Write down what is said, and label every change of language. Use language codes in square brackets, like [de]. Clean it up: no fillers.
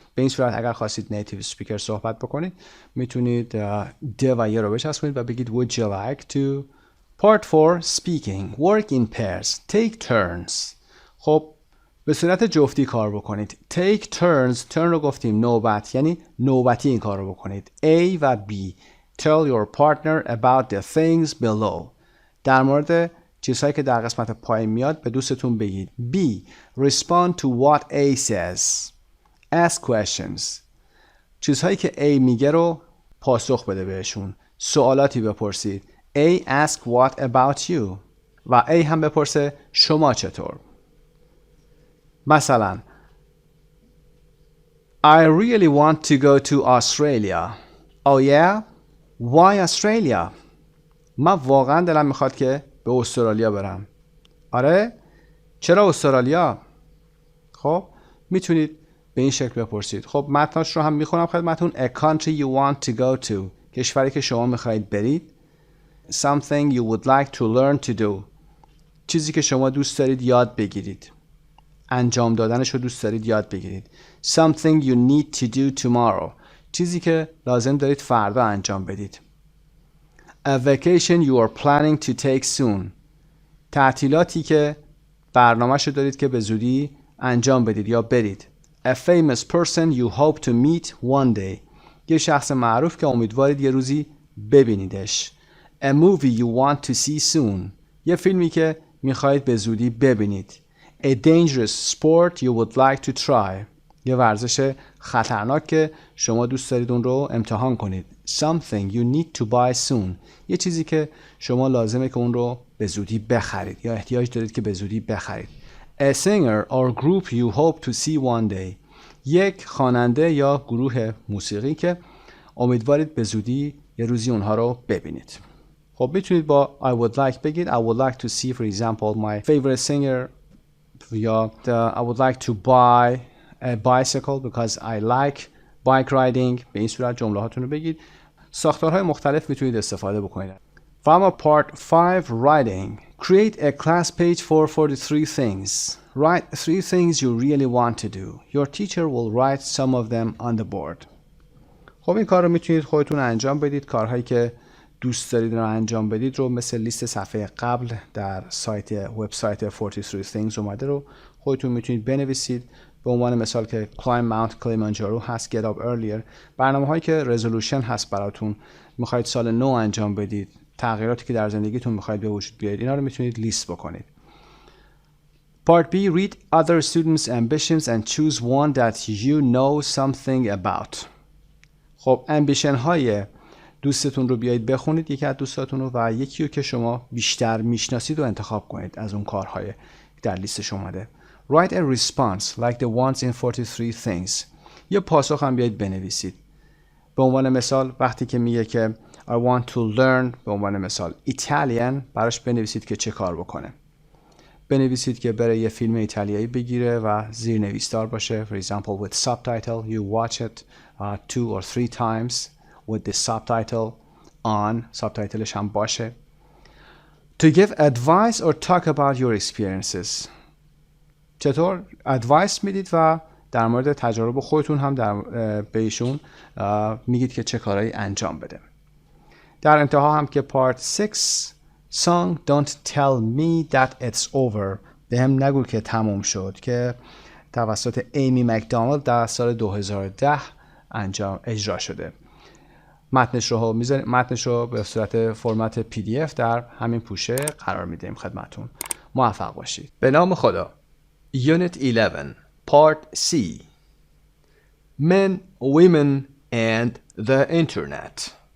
[fa] به این صورت اگر خواستید نیتیو سپیکر صحبت بکنید میتونید د و ی رو بچسبونید و بگید [en] would you like to. Part 4 speaking. work in pairs. take turns. [fa] خب به صورت جفتی کار بکنید. [en] take turns. [fa] turn رو گفتیم نوبت، یعنی نوبتی این کار رو بکنید. A و B. [en] tell your partner about the things below. [fa] در مورد چیزهایی که در قسمت پایین میاد به دوستتون بگید. [en] B. respond to what A says. ask questions. [fa] چیزهایی که A میگه رو پاسخ بده بهشون. سوالاتی بپرسید. [en] A ask what about you. [fa] و A هم بپرسه شما چطور. [en] مثلا I really want to go to Australia. Oh yeah? Why Australia? [fa] من واقعا دلم میخواد که به استرالیا برم. آره؟ چرا استرالیا؟ خب میتونید به این شکل بپرسید. خب متنش رو هم میخونم خدمتون. [en] A country you want to go to. [fa] کشوری که شما میخواهید برید. [en] Something you would like to learn to do. [fa] چیزی که شما دوست دارید یاد بگیرید. انجام دادنش رو دوست دارید یاد بگیرید. [en] Something you need to do tomorrow. [fa] چیزی که لازم دارید فردا انجام بدید. [en] A vacation you are planning to take soon. [fa] تعطیلاتی که برنامه‌شو دارید که به زودی انجام بدید یا برید. [en] A famous person you hope to meet one day. [fa] یه شخص معروف که امیدوارید یه روزی ببینیدش. [en] A movie you want to see soon. [fa] یه فیلمی که میخواهید به زودی ببینید. [en] A dangerous sport you would like to try. [fa] یه ورزش خطرناک که شما دوست دارید اون رو امتحان کنید. [en] Something you need to buy soon. [fa] یه چیزی که شما لازمه که اون رو به زودی بخرید یا احتیاج دارید که به زودی بخرید. [en] A singer or group you hope to see one day. [fa] یک خواننده یا گروه موسیقی که امیدوارید به زودی یه روزی اونها رو ببینید. خب میتونید با [en] I would like بگید. I would like to see for example my favorite singer یا I would like to buy a bicycle because I like bike riding. [fa] به این صورت جمله هاتون رو بگید. ساختارهای مختلف میتونید استفاده بکنید. و اما [en] part 5 writing. Create a class page for 43 things. Write 3 things you really want to do. Your teacher will write some of them on the board. [fa] خب این کار رو میتونید خودتون انجام بدید. کارهایی که دوست دارید رو انجام بدید رو مثل لیست صفحه قبل در وبسایت 43 things اومده رو خودتون میتونید بنویسید. به عنوان مثال که [en] climb Mount Kilimanjaro [fa] هست، [en] get up earlier. [fa] برنامه هایی که resolution هست براتون، میخواید سال نو انجام بدید، تغییراتی که در زندگیتون میخواید به وجود بیارید، اینا رو میتونید لیست بکنید. [en] Part B. Read other students' ambitions and choose one that you know something about. [fa] خب ambition های دوستتون رو بیایید بخونید، یکی از دوستاتون رو و یکی رو که شما بیشتر میشناسید رو انتخاب کنید از اون کارهای در لیستش اومده. [en] Write a response like the ones in 43 things. [fa] یه پاسخ هم بیایید بنویسید. به عنوان مثال وقتی که میگه که [en] I want to learn [fa] به عنوان مثال Italian، براش بنویسید که چه کار بکنه. بنویسید که بره یه فیلم ایتالیایی بگیره و زیر نویسدار باشه. [en] For example with subtitle you watch it 2 or 3 times with the subtitle on. [fa] subtitleش هم باشه. [en] To give advice or talk about your experiences. [fa] چطور advice میدید و در مورد تجارب خودتون هم بهشون میگید که چه کارهایی انجام بده. در انتها هم که part 6 song [en] Don't tell me that it's over [fa] به هم نگو که تموم شد، که توسط ایمی مکدانالد در سال 2010 اجرا شده. متنش رو به صورت فرمت PDF در همین پوشه قرار میدیم خدمتون. موفق باشید. به نام خدا. [en] Unit 11 Part C Men, Women and the Internet.